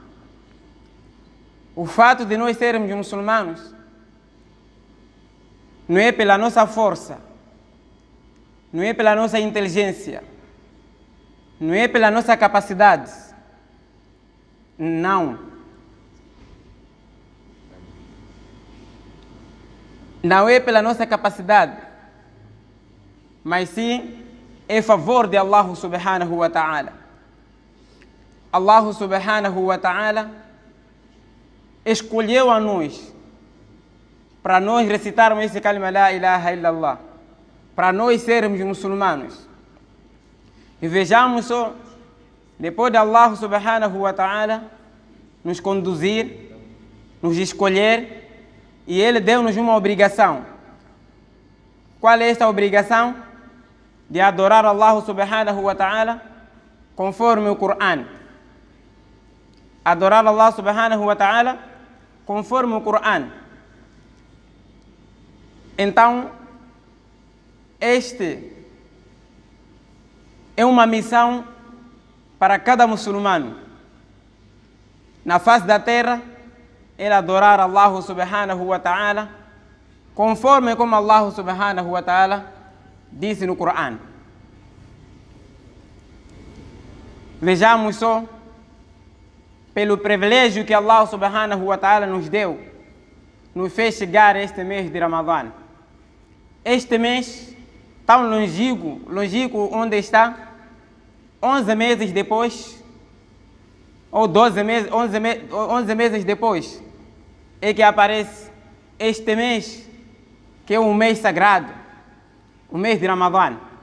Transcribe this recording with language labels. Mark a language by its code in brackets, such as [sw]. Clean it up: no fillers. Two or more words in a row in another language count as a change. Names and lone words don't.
[pt] O fato de nós sermos muçulmanos não é pela nossa força, não é pela nossa inteligência, não é pela nossa capacidade. Não. Não é pela nossa capacidade, mas sim é favor de [ar] الله سبحانه وتعالى. الله سبحانه وتعالى [pt] escolheu a nós para nós recitarmos esse [ar] كلمة لا إله إلا الله, [pt] para nós sermos muçulmanos. E vejamos só, depois de [ar] الله سبحانه وتعالى [pt] nos conduzir, nos escolher, e Ele deu-nos uma obrigação. Qual é esta obrigação? De adorar [ar] الله سبحانه وتعالى [pt] conforme o Coran. Adorar [ar] الله سبحانه وتعالى [pt] conforme o Coran. Então, este é uma missão para cada muçulmano na face da terra, ele adorar [ar] الله سبحانه وتعالى [pt] conforme como [ar] الله سبحانه وتعالى [pt] disse no Coran. Vejamos só, pelo privilégio que [ar] الله سبحانه وتعالى [pt] nos deu, nos fez chegar este mês de Ramadã. Este mês tão longínquo onde está, 11 meses depois, ou 12 meses, 11 meses depois, é que aparece este mês, que é um mês sagrado, o mês de Ramadã.